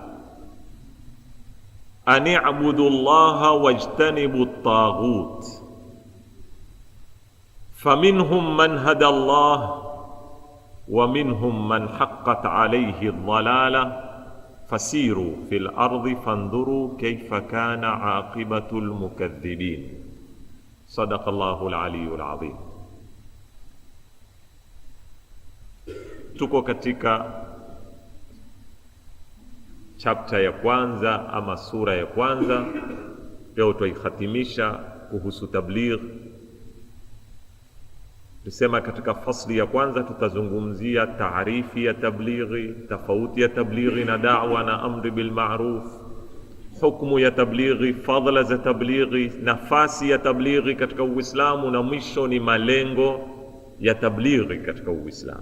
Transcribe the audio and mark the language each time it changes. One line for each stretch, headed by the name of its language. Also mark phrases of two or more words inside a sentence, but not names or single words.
Arabic: أن اعبدوا الله واجتنبوا الطاغوت فمنهم من هدى الله ومنهم من حقت عليه الضلالة فسيروا في الأرض فانظروا كيف كان عاقبة المكذبين. صدق الله العلي العظيم.
Swahili: Tuko katika chapter ya kwanza ama sura ya kwanza. Leo tuikhatimisha kuhusu tabligh. Tusema katika fasli ya kwanza tutazungumzia taarifi ya tablighi, tofauti ya tablighi na da'wa na
Arabic: أمر بالمعروف,
Swahili: hukumu ya tablighi, fadhila za tablighi, nafasi ya tablighi katika Uislamu, na mwisho ni malengo ya tablighi katika Uislamu.